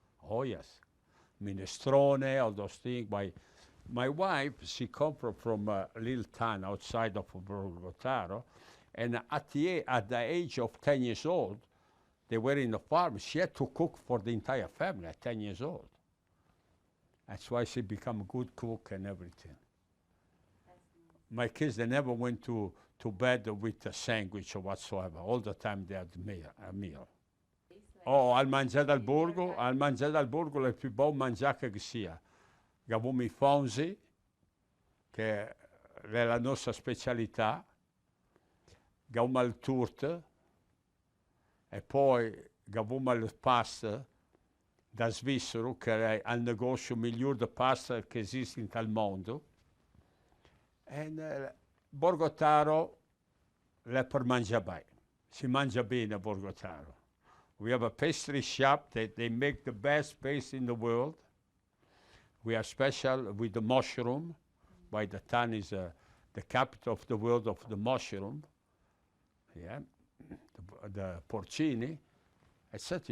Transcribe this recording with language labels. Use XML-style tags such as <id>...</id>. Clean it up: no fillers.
<en>Oh yes, minestrone, all those things. My wife, she come from a little town outside of Borgotaro, and at the age of 10 years old, they were in the farm. She had to cook for the entire family at 10 years old. That's why she became a good cook and everything. My kids, they never went to bed with a sandwich or whatsoever. All the time they had a meal.</en> <it>Oh, al mangiare al borgo è il più buon mangiare che sia. Avevamo i fonzi, che è la nostra specialità, avevamo il turte, e poi avevamo il pasta da Svizzero, che è il negozio migliore di pasta che esiste in tal mondo. E Borgotaro è per mangiare bene. Si mangia bene a Borgotaro.</it> <en>We have a pastry shop that they make the best pastry in the world. We are special with the mushroom. By the town is the capital of the world of the mushroom. Yeah, the porcini. Etc.</en>